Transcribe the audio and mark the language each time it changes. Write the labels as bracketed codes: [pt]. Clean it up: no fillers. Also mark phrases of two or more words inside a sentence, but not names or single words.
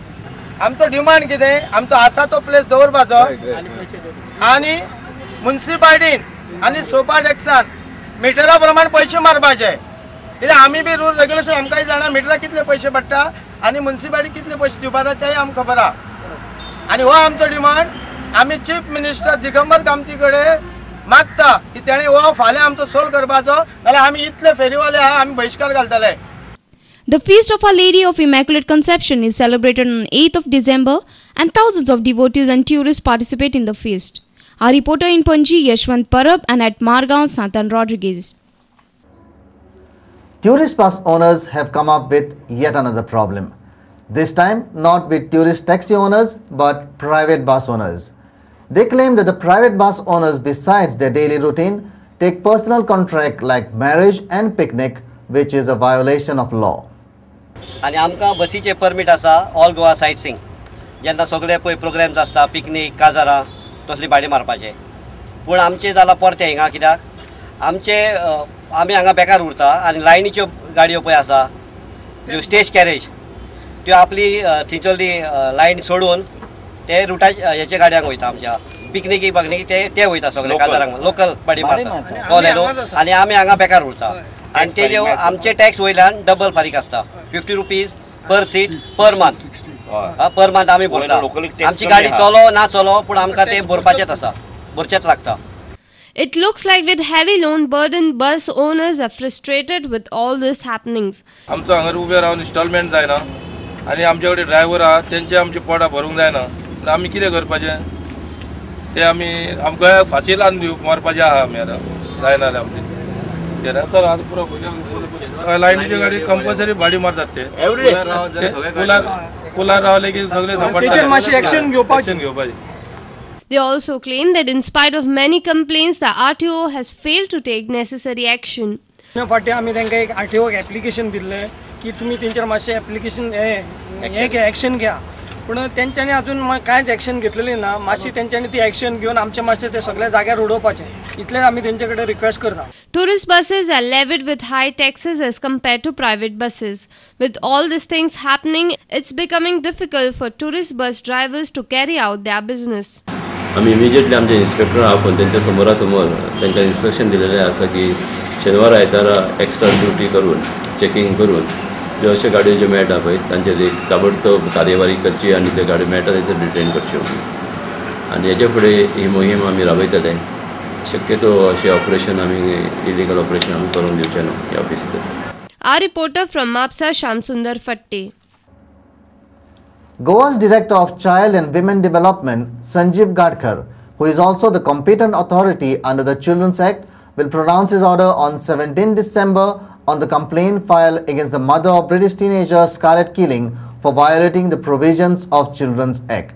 [kok] आमचो डिमांड कितें आमचो आसा तो प्लेस दवरपाचो आनी मुन्सिपालिटीन आनी सोपा टॅक्सान मिटरा प्रमाण पयशे मारपाचे कित्याक आमी बी रूल रेग्युलेशन आमकांय जाणा मिटराक कितले पयशे पडटा आनी मुन्सिपालिटी कितले पयशे दिवपाक जाय तेय आमकां खबर आहा आनी हो आमचो डिमांड आमी चीफ मिनिस्टर दिगंबर कामती कडेन मागता की तेणें हो फाल्यां आमचो सोल्व करपाचो नाल्यार आमी इतले फेरीवाले आहा आमी बहिष्कार घालतले. [en] The Feast of Our Lady of Immaculate Conception is celebrated on 8th of December and thousands of devotees and tourists participate in the feast. Our reporter in Panji, Yashwant Parab, and at Margao, Santan Rodriguez. Tourist bus owners have come up with yet another problem. This time not with tourist taxi owners but private bus owners. They claim that the private bus owners, besides their daily routine, take personal contract like marriage and picnic, which is a violation of law. [kok] आणि आमकां बसीचे परमीट आसा [en] All Goa sight seeing [kok] जेन्ना सगळे पळय प्रोग्राम्स आसता पिकनीक काजारां तसली भाडी मारपाचे पूण आमचे जाला परते हिंगा कित्याक आमचे आमी हांगा बेकार उरता आनी लायनीच्यो गाडयो पळय आसा ज्यो [en] stage carriage [kok] त्यो आपली थंयसरली लायन सोडून ते रुटा हेचे गाडयांक वयता आमच्या पिकनिकी ते वयता सगळे काजारांक लोकल बाडी मारता कॉलेनो आनी आमी हांगा बेकार उरता आनी ते आमचे टॅक्स वयल्यान डबल फारीक आसता [en] 50 rupees per seat per month [kok] आमी भरता आमची गाडी चलो ना चलो पूण आमकां ते भरपाचेच आसा भरचेच लागता. [en] It looks like with heavy loan burden, bus owners are frustrated with all these happenings. [kok] आमचो हांगर उबे रावन इन्स्टॉलमेंट जायना आनी आमचे कडेन ड्रायव्हर आहा तेंचे आमचे पोटां भरूंक जायना आमी कितें करपाचें ते आमी आमकां फाशील आनी मारपाचें आहा आमी आतां जायना जाल्यार आमचें चल आतां पुरो लायनीची गाडी कंपल्सरी भाडी मारतात ते कुलार रावले की सगळे घेवपाचे. [en] They also claim that in spite of many complaints, the RTO has failed to take necessary action. [kok] फाटी आमी तांकां एक RTO एप्लिकेशन दिल्लें की तुमी तेंचेर मातशें एप्लिकेशन एक्शन घ्या पूण तेंच्यांनी अजून कांयच एक्शन घेतलेली ना. मातशी तेंच्यांनी ती एक्शन घेवन आमचे मातशें ते सगळ्या जाग्यार उडोवपाचें इतलेंच आमी तेंचे कडेन रिक्वेस्ट करता. [en] Tourist buses are levied with high taxes as compared to private buses. With all these things happening, it's becoming difficult for tourist bus drivers to carry out their business. [kok] आमी इमिजिएटली आमचे इन्स्पेक्टर आपोवन तेंच्या समोरासमोर तांकां इन्स्ट्रक्शन दिलेलें आसा की शेनवार आयतारा [en] extra duty [kok] करून चेकिंग करून ज्यो अश्यो गाडयो ज्यो मेळटा पळय तांचेर एक ताबडतोब कार्यवाही करची आनी त्यो गाडयो मेळटा थंयसर डिटेन करच्यो आनी हेजे फुडें ही मोहीम आमी राबयतले. शक्यतो अशें ऑपरेशन आमी [en] illegal operation [kok] आमी करूंक दिवचे न्हू ह्या ऑफिसांत. [en] Our reporter from Mapsa, Shamsundar Fatte. Goa's Director of Child and Women Development, Sanjeev Gadkar, who is also the competent authority under the Children's Act, will pronounce his order on 17 December on the complaint filed against the mother of British teenager Scarlett Keeling for violating the provisions of Children's Act.